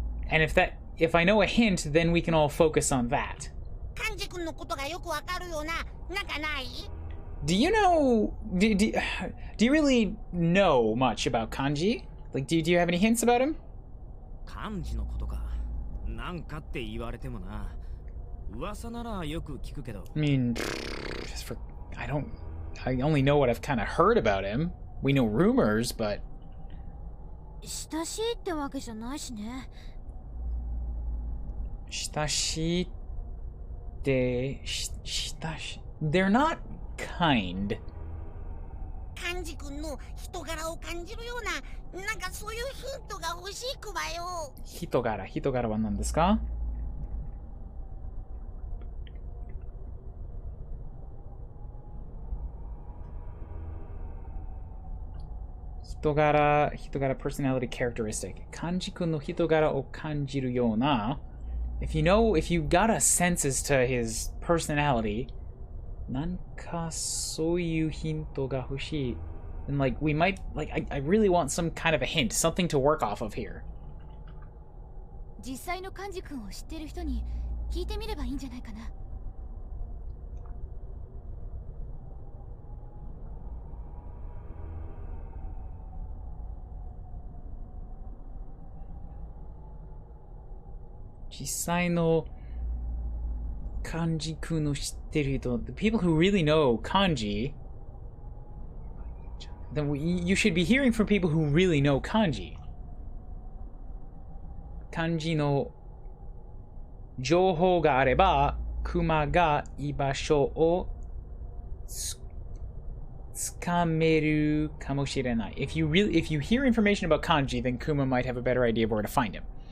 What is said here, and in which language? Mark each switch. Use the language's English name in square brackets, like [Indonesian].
[English] And if I know a hint, then we can all focus on that. [Japanese] 漢字くんのことがよくわかるような、なんかない？ [English] Do you know... Do you really know much about kanji? Like, do you have any hints about him? [Japanese] 漢字のことか。なんかって言われてもな。噂ならよく聞くけど。 [English] I mean, I only know what I've kind of heard about him. We know rumors, but... [Japanese] 親しいってわけじゃないしね。親しいって、 [English] they're not kind. [Japanese] カンジ君の人柄を感じるような、なんかそういうヒントが欲しいクマよ。人柄は何ですか？ [English] 人柄 personality characteristic. [Japanese] カンジ君の人柄を感じるような。 [English] If you got a sense as to his personality, [Japanese] なんかそういうヒントが欲しい。 [English] And like we might I really want some kind of a hint, something to work off of here. [Japanese] 実際のカンジ君を知ってる人に聞いてみればいいんじゃないかな。実際の漢字君の知ってる人 [English] the people who really know kanji, then you should be hearing from people who really know kanji. [Japanese] 漢字の情報があればクマが居場所をつかめるかもしれない。 [English] If you hear information about kanji, then Kuma might have a better idea of where to find him.